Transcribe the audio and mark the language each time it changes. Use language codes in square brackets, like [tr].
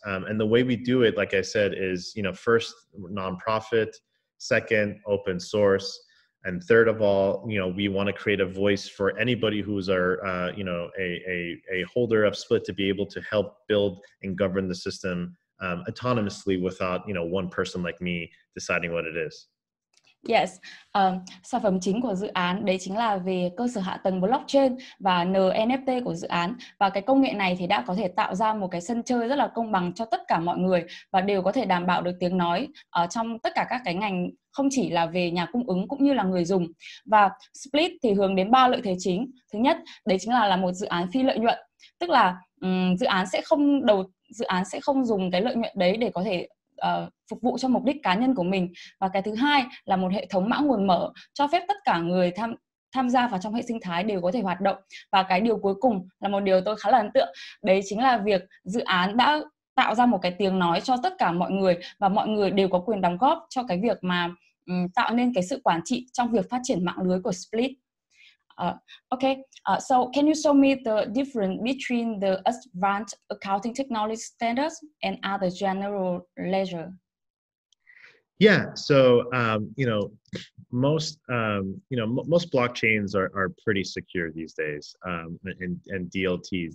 [en] And the way we do it, like I said, is, first, nonprofit, second, open source, and third of all, we want to create a voice for anybody who's a holder of Splyt to be able to help build and govern the system autonomously without, one person like me deciding what it is. [vi] Yes, sản phẩm chính của dự án đấy chính là về cơ sở hạ tầng blockchain và NFT của dự án. Và cái công nghệ này thì đã có thể tạo ra một cái sân chơi rất là công bằng cho tất cả mọi người, và đều có thể đảm bảo được tiếng nói trong tất cả các cái ngành, không chỉ là về nhà cung ứng cũng như là người dùng. Và Splyt thì hướng đến 3 lợi thế chính. Thứ nhất, đấy chính là một dự án phi lợi nhuận, tức là dự án sẽ không dùng cái lợi nhuận đấy để có thể phục vụ cho mục đích cá nhân của mình. Và cái thứ hai là một hệ thống mã nguồn mở, cho phép tất cả người tham gia vào trong hệ sinh thái đều có thể hoạt động. Và cái điều cuối cùng là một điều tôi khá là ấn tượng, đấy chính là việc dự án đã tạo ra một cái tiếng nói cho tất cả mọi người, và mọi người đều có quyền đóng góp cho cái việc mà tạo nên cái sự quản trị trong việc phát triển mạng lưới của Splyt. [en] So can you show me the difference between the advanced accounting technology standards and other general ledger? Yeah, so most blockchains are pretty secure these days, and DLTs.